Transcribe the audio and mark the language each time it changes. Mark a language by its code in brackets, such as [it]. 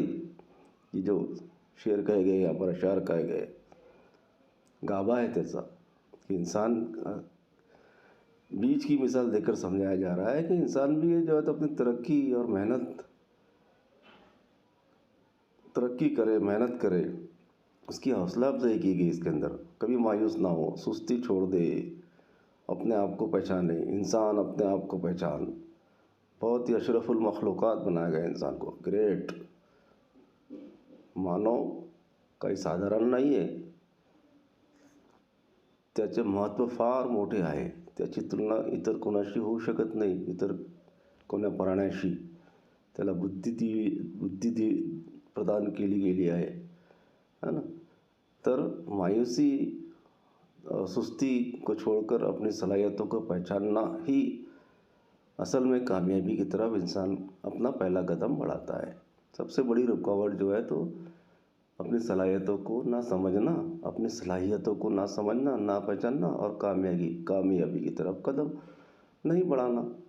[hi] ये जो शेर कहे गए, यहाँ पर अशार कहे गए, गाभा है त्याचा कि इंसान बीज की मिसाल देकर समझाया जा रहा है कि इंसान भी ये जो है तो अपनी तरक्की करे, मेहनत करे, उसकी हौसला अफजाई की गई इसके अंदर। कभी मायूस ना हो, सुस्ती छोड़ दे, अपने आप को पहचाने। इंसान अपने आप को पहचान, बहुत ही अशरफुल मखलूक़ात बनाया गया इंसान को। [mr] ग्रेट मानव काही साधारण नाही आहे, त्याचे महत्त्व फार मोठे आहे। त्याची तुलना इतर कोणाशी होऊ शकत नाही, इतर कोण्या प्राण्याशी। त्याला बुद्धी प्रदान केली गेली आहे, है ना। [hi] तर मायूसी सुस्ती को छोड़कर अपनी सलाहियतों को पहचानना ही असल में कामयाबी की तरफ इंसान अपना पहला कदम बढ़ाता है। सबसे बड़ी रुकावट जो है तो अपनी सलाहियतों को ना समझना, अपनी सलाहियतों को ना समझना, ना पहचानना और कामयाबी की तरफ कदम नहीं बढ़ाना।